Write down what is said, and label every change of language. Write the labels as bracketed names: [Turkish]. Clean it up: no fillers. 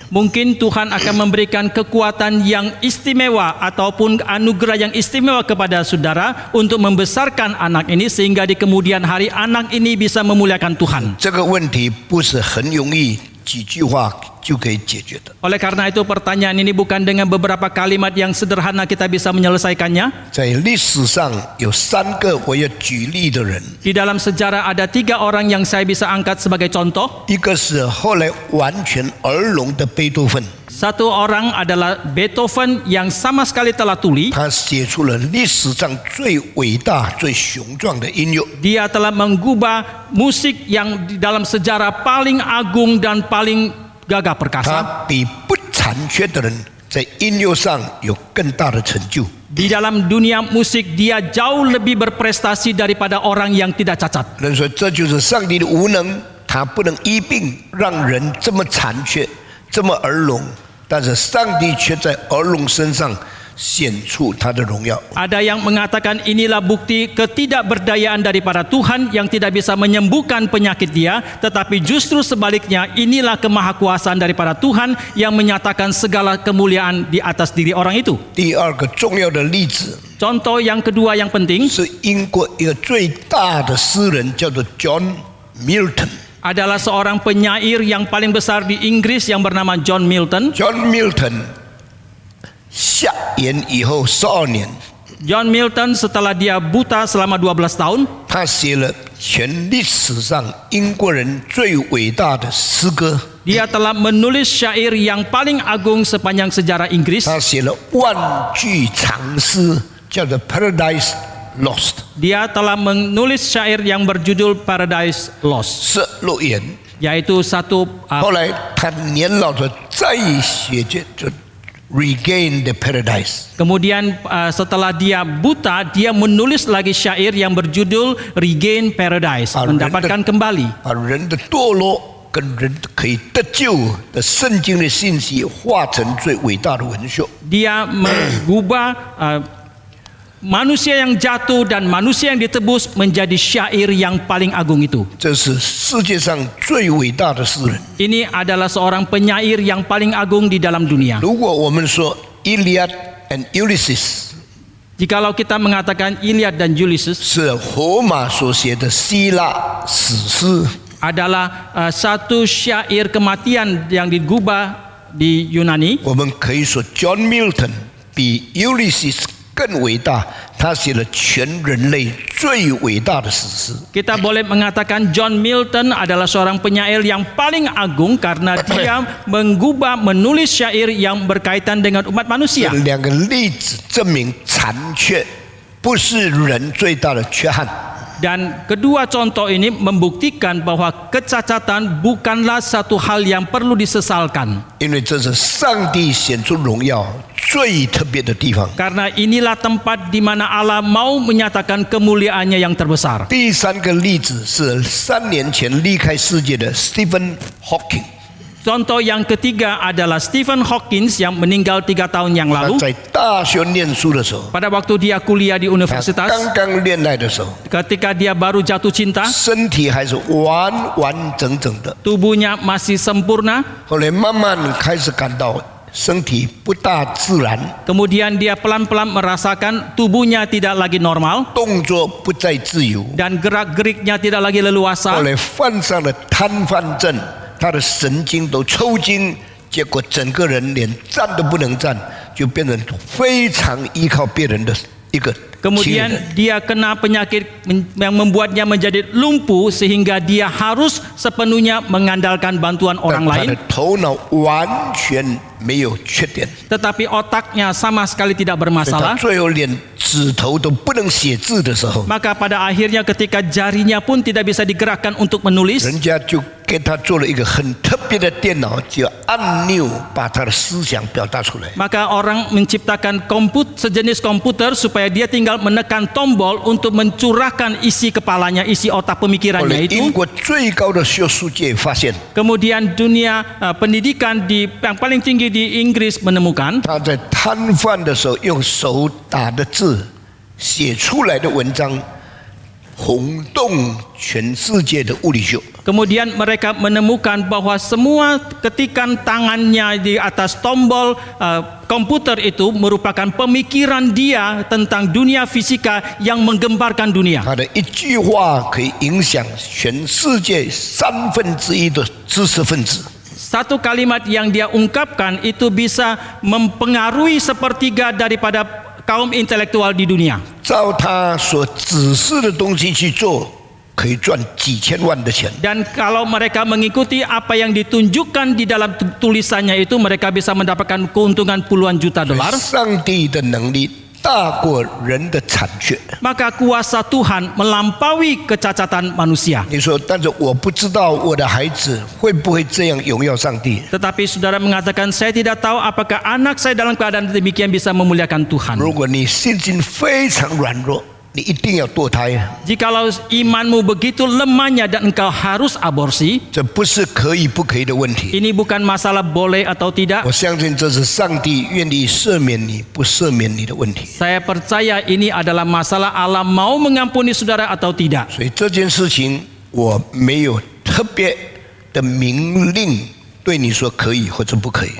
[Indonesian] Mungkin Tuhan akan memberikan kekuatan yang istimewa ataupun anugerah yang istimewa kepada saudara untuk membesarkan anak ini sehingga di kemudian hari anak ini bisa memuliakan Tuhan. [Chinese] 这个问题不是很容易几句话就可以解决的。 [Indonesian] Oleh karena itu pertanyaan ini bukan dengan beberapa kalimat yang sederhana kita bisa menyelesaikannya. [Chinese] 在历史上有3个我要举例的人， [Indonesian] Di dalam sejarah ada 3 orang yang saya bisa angkat sebagai contoh. [Chinese] 一个是后来完全儿聋的贝多芬， [Indonesian] Satu orang adalah Beethoven yang sama sekali telah tuli. [Chinese] 他写出了历史上最伟大、最雄壮的音乐。 [Indonesian] Dia telah mengubah musik yang di dalam sejarah paling agung dan paling gagah [Chinese] 他 [Indonesian] perkasa. [Chinese] 比不残缺的人在音乐上有更大的成就。 [Indonesian] Di dalam dunia musik dia jauh lebih berprestasi daripada orang yang tidak cacat. [Chinese] 人说这就是上帝的无能，他不能医病，让人这么残缺，这么儿聋，但是上帝却在儿聋身上显出他的荣耀。 [Indonesian] Ada yang mengatakan inilah bukti ketidakberdayaan daripada Tuhan yang tidak bisa menyembuhkan penyakit dia, tetapi justru sebaliknya inilah kemahakuasaan daripada Tuhan yang menyatakan segala kemuliaan di atas diri orang itu. [Chinese] 第二个重要的例子 [Indonesian] Contoh yang kedua yang penting [Chinese] 是英国一个最大的诗人，叫做 John Milton。 [Indonesian] adalah seorang penyair yang paling besar di Inggris yang bernama John Milton. [Chinese] John Milton 瞎眼以后12年， [Indonesian] John Milton setelah dia buta selama 12 tahun, [Chinese] 他写了全历史上英国人最伟大的诗歌， [Indonesian] dia telah menulis syair yang paling agung sepanjang sejarah Inggris. [Chinese] 他写了万句长诗，叫做《Paradise Lost》， [Indonesian] Dia telah menulis syair yang berjudul Paradise Lost, [Chinese] 是乐园。 [Indonesian] yaitu satu [Chinese] 后来他年老的再写就 Regain the Paradise。 [Indonesian] kemudian setelah dia buta, dia menulis lagi syair yang berjudul Regain Paradise, mendapatkan kembali. [Chinese] 把人的堕落跟人可以得救的圣经的信息化成最伟大的文学。 [Indonesian] Dia mengubah manusia yang jatuh dan manusia yang ditebus menjadi syair yang paling agung itu. [Chinese] 这是世界上最伟大的诗人。 [Indonesian] Ini adalah seorang penyair yang paling agung di dalam dunia. [Chinese] 如果我们说 Iliad and Ulysses， [Indonesian] Jikalau kita mengatakan Iliad dan Ulysses [Chinese] 是荷马所写的希腊史诗， [Indonesian] adalah satu syair kematian yang digubah di Yunani, [Chinese] 我们可以说 John Milton 比 Ulysses 更伟大，他写了全人类最伟大的史诗。 [Indonesian] kita boleh mengatakan John Milton adalah seorang penyair yang paling agung karena dia menulis syair yang berkaitan dengan umat [Chinese] 这 [Indonesian] manusia. [Chinese] 两个例子证明残缺不是人最大的缺憾。 [Indonesian] Dan kedua contoh ini membuktikan bahwa kecacatan bukanlah satu hal yang perlu disesalkan. [Chinese] 因为这是上帝显出荣耀最特别的地方。 [Indonesian] Karena inilah tempat di mana Allah mau menyatakan kemuliaannya yang terbesar. [Chinese] 第三个例子是3年前离开世界的 Stephen Hawking， [Indonesian] Contoh yang ketiga adalah Stephen Hawking yang meninggal 3 tahun yang [Chinese] 他 [Indonesian] lalu. [Chinese] 在大学念书的时候， [Indonesian] Pada waktu dia kuliah di [Chinese] 他 [Indonesian] universitas, [Chinese] 刚刚恋爱的时候， [Indonesian] ketika dia baru jatuh cinta, [Chinese] 身体还是完完整整的， [Indonesian] tubuhnya masih sempurna. [Chinese] 后来慢慢开始感到身体不大自然， [Indonesian] Kemudian dia pelan-pelan merasakan tubuhnya tidak lagi normal [Chinese] 动作不再自由， [Indonesian] dan gerak-geriknya tidak lagi [Chinese] 后 [Indonesian] leluasa. [Chinese] 来患上了瘫痪症，他的神经都抽筋，结果整个人连站都不能站，就变成非常依靠别人的一个亲人。 [Indonesian] Kemudian dia kena penyakit yang membuatnya menjadi lumpuh sehingga dia harus sepenuhnya mengandalkan bantuan [Chinese] 但 [Indonesian] orang [Chinese] 他 [Indonesian] lain. [Chinese] 的头脑完全没有缺点， [Indonesian] Tetapi otaknya sama sekali tidak [Chinese] 所以他 [Indonesian] bermasalah. [Chinese] 最后连指头都不能写字的时候， [Indonesian] Maka pada akhirnya ketika jarinya pun tidak bisa digerakkan untuk menulis, [Chinese] 人家就给他做了一个很特别的电脑，就按钮把他的思想表达出来。 [Indonesian] maka orang menciptakan sejenis komputer supaya dia tinggal menekan tombol untuk mencurahkan isi kepalanya, isi otak [Chinese] 后来 [Indonesian] pemikirannya [Chinese] 英国最高的学术界发现， [Indonesian] Kemudian dunia pendidikan yang paling tinggi di Inggris menemukan [Chinese] 他在瘫痪的时候用手打的字写出来的文章，轰动全世界的物理学。 [Indonesian] Kemudian mereka menemukan bahwa semua ketikan tangannya di atas tombol komputer itu merupakan pemikiran dia tentang dunia fisika yang menggemparkan dunia. [Chinese] 他的一句话可以影响全世界1/3的知识分子。 [Indonesian] Satu kalimat yang dia ungkapkan itu bisa mempengaruhi sepertiga daripada kaum intelektual di dunia. [Chinese] 照他所指示的东西去做，可以赚几千万的钱。 [Indonesian] Dan kalau mereka mengikuti apa yang ditunjukkan di dalam tulisannya itu, mereka bisa mendapatkan keuntungan puluhan juta dolar. [Chinese] 上帝的能力大过人的残缺。 [Indonesian] Maka kuasa Tuhan melampaui kecacatan manusia. [Chinese] 你说，但是我不知道我的孩子会不会这样荣耀上帝。 [Indonesian] Tetapi saudara mengatakan, saya tidak tahu apakah anak saya dalam keadaan demikian bisa memuliakan Tuhan. [Chinese] 如果你信心非常软弱，你一定要堕胎。 [Indonesian] Jikalau imanmu begitu lemahnya dan engkau harus aborsi, [Chinese] 这不是可以不可以的问题。 [Indonesian] ini bukan masalah boleh atau tidak. [Chinese] 我相信这是上帝愿意赦免你不赦免你的问题。 [Indonesian] Saya percaya ini adalah masalah Allah mau mengampuni saudara atau tidak. [Chinese] 所以这件事情我没有特别的命令对你说可以或者不可以。